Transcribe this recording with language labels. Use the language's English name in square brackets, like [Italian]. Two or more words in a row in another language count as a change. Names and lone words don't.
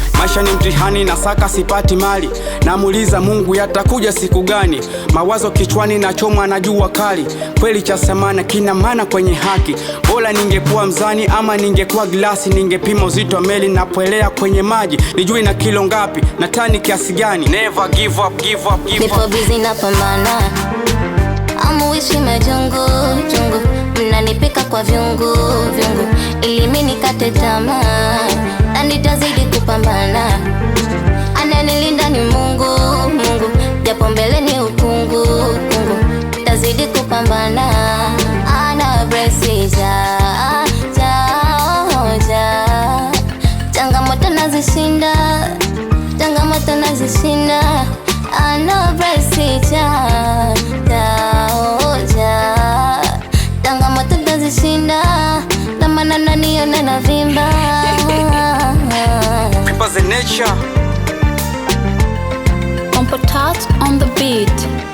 [Swahili] Maisha ni mtihani, nasaka sipati mali. Namuuliza Mungu yatakuja siku gani? Mawazo kichwani nachomwa na jua kali. Kweli cha samana kina maana kwenye haki. Bora ningekuwa mzani ama ningekuwa glasi, ningepima uzito wa meli napoelea kwenye maji. Nijui na kilo ngapi, na tani kiasi gani. [English] Never give up, give up, give Nipo up. [Swahili] busy napambana. Amuishi majungu, jungu, mnanipika kwa vyungu, vyungu, ili mi nikate tamaa, na nitazidi kupambana. Ananilinda ni Mungu, Mungu, japo mbele ni ukungu, ukungu, tazidi kupambana. Ana brace ja, ja, oh, ja. Changamoto nazishinda, changamoto nazishinda. Ana brace ja, ja, oh, ja. Changamoto nazishinda, ndo maana mnaniona navimba. [English] Keepers in nature. Compo Tat on the beat.